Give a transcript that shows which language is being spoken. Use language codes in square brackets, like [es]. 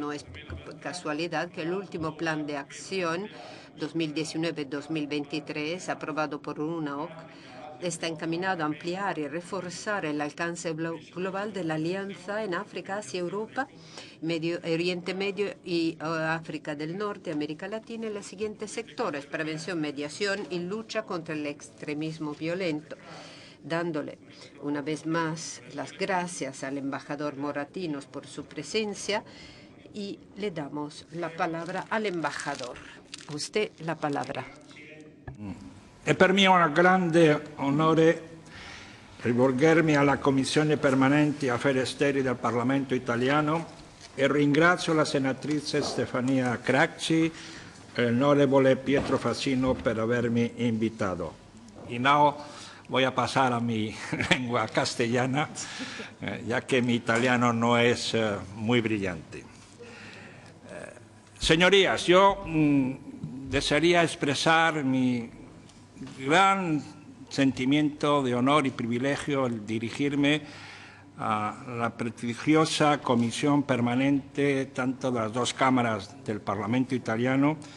[es] No es casualidad que el último plan de acción 2019-2023, aprobado por UNAOC, está encaminado a ampliar y reforzar el alcance global de la alianza en África, Asia, Europa, Oriente Medio y África del Norte, América Latina, en los siguientes sectores: prevención, mediación y lucha contra el extremismo violento. Dándole una vez más las gracias al embajador Moratinos por su presencia, y le damos la palabra al embajador. A usted la palabra. [it] È per me un grande onore rivolgermi alla Commissione Permanente Affari Esteri del Parlamento Italiano e ringrazio la senatrice Stefania Craxi e l'onorevole Pietro Fassino per avermi invitato. [es] Y now voy a pasar a mi lengua castellana, ya que mi italiano no es muy brillante. Señorías, yo desearía expresar mi gran sentimiento de honor y privilegio al dirigirme a la prestigiosa Comisión Permanente, tanto de las dos cámaras del Parlamento italiano,